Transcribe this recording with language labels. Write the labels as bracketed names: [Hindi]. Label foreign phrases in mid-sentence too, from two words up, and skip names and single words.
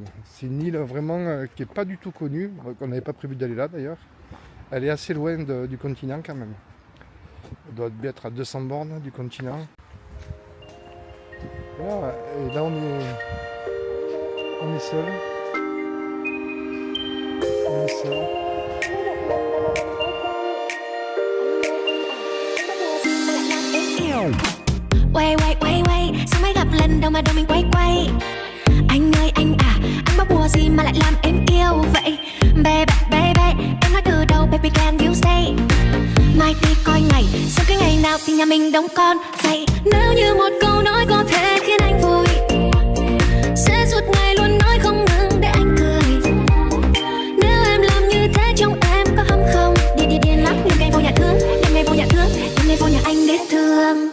[French] C'est une île vraiment qui n'est pas du tout connue. On n'avait pas prévu d'aller là d'ailleurs. Elle est assez loin du continent quand même. Elle doit bien être à 200 bornes du continent. Voilà, et là on est seul. On est seul. [Vietnamese] Quay quay quay quay, sao mới gặp lần đầu mà đầu mình quay quay. Anh ơi anh à, anh bắt bùa gì mà lại làm em yêu vậy. [English] Baby baby, [Vietnamese] em nói từ đầu [English] baby can you stay. [Vietnamese] Mai đi coi ngày, sau cái ngày nào thì nhà mình đóng con vậy. Nếu như một câu nói có thể khiến anh vui, sẽ suốt ngày luôn nói không ngừng để anh cười. Nếu em làm như thế trong em có hâm không? Đi điên lắm, đêm ngày vô nhà thương, đêm ngày vô nhà thương, đêm ngày vô nhà anh để thương.